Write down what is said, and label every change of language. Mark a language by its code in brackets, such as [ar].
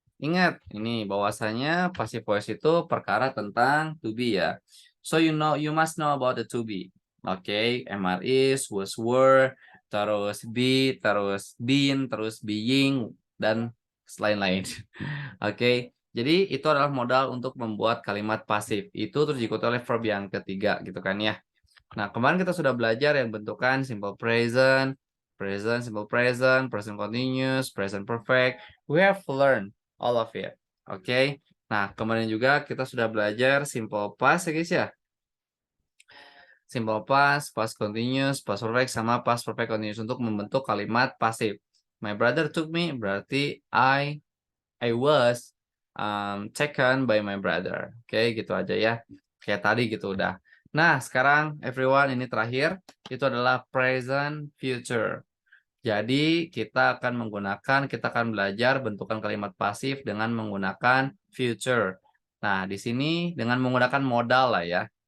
[id] Ingat, ini bahwasanya passive voice itu perkara tentang to be ya. [en] So you must know about the to be. [id] Oke, MR is, was, were, terus be, terus been, terus being, dan lain-lain. Oke, jadi itu adalah modal untuk membuat kalimat pasif. Itu terus diikuti oleh verb yang ketiga gitu kan ya. Nah, kemarin kita sudah belajar yang bentukan simple present, simple present, present continuous, present perfect. [en] We have learned all of it. [id] Oke. Nah, kemarin juga kita sudah belajar simple past ya guys ya. Simple past, past continuous, past perfect, sama past perfect continuous untuk membentuk kalimat pasif. [en] My brother took me [id] berarti [en] I was taken by my brother. [id] Oke, gitu aja ya. Kayak tadi gitu udah. Nah, sekarang everyone ini terakhir itu adalah present future. Jadi kita akan belajar bentukan kalimat pasif dengan menggunakan future. Nah, di sini dengan menggunakan modal lah ya.